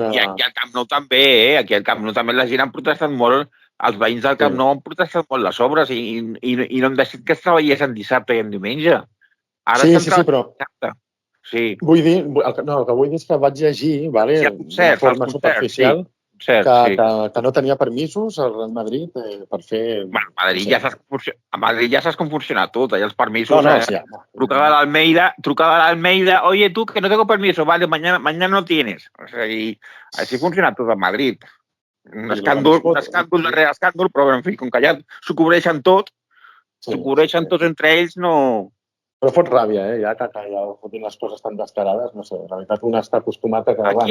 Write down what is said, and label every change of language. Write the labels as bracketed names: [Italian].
[Catalan] I aquí al Camp Nou també, Aquí al Camp Nou també la gent ha protestat molt, els veïns del Camp Nou han protestat molt les obres i no han decidit que es treballés en dissabte i en diumenge. Sí, però... Sí. Vull dir, el que vull dir és que vaig llegir, de forma superficial, que no tenia permisos al Real Madrid per fer... Bueno, a Madrid ja saps com funciona tot, allà els permisos... Trucada a l'Almeida, [Spanish] oye, tú, que no tengo permiso, vale, mañana no tienes. [Catalan] O sigui, així funciona tot a Madrid. Un escàndol darrere escàndol, però, en fi, com que ja s'ho cobreixen tot, tots entre ells, no... Però fot ràbia, ja que ja fotin les coses tan descarades, no sé, la veritat un està acostumat a que...